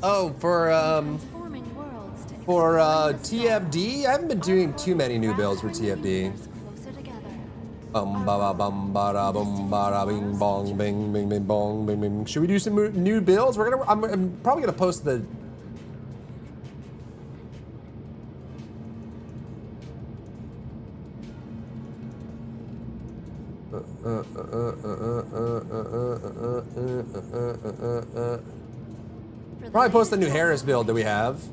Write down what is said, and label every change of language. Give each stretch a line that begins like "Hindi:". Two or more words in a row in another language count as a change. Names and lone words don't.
English: Oh, for TFD? I haven't been doing too many new builds for TFD. Bum ba ba bum ba da bum ba da bing bong bing bing bing bong bing bing. Should we do some new builds? I'm probably gonna post the. Probably post the new Harris build that we have.